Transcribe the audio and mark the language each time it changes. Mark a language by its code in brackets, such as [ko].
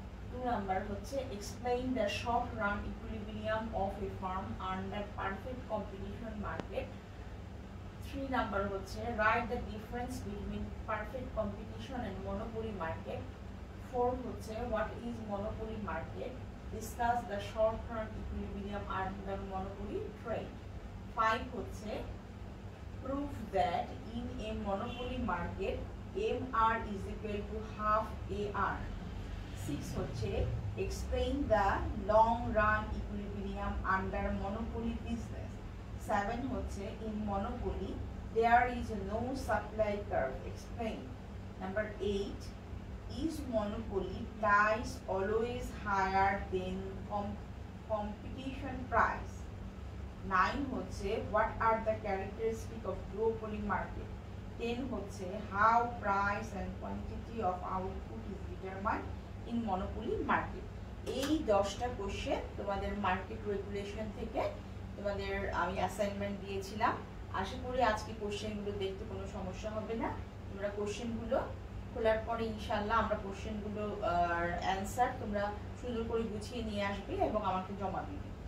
[en] 2 [bn] number হচ্ছে [en] Explain the short run equilibrium of a firm under perfect competition market. 3 [bn] number হচ্ছে [en] Write the difference between perfect competition and monopoly market. 4 [bn] হচ্ছে [en] What is monopoly market, discuss the short run equilibrium under monopoly trade. 5 [bn] হচ্ছে [en] prove that in a monopoly market MR is equal to half AR. 6 [bn] হচ্ছে [en] explain the long run equilibrium under monopoly business. 7 [bn] হচ্ছে [en] in monopoly there is no supply curve, explain. Number 8, is monopoly price always higher than competition price? 9 [bn] হচ্ছে [en] what are the characteristics of duopoly market? 10 [bn] হচ্ছে [en] how price and quantity of output is determined in monopoly market. [bn] এই 10টা question তোমাদের market regulation থেকে তোমাদের আমি assignment দিয়েছিলাম। আশা করি আজকে কোশ্চেনগুলো দেখতে কোনো সমস্যা হবে না। তোমরা কোশ্চেনগুলো খোলার পরে ইনশাআল্লাহ আমরা কোশ্চেনগুলো অ্যান্সার তোমরা সুন্দর করে গুছিয়ে নিয়ে আসবে এবং আমাকে জমা দিবে।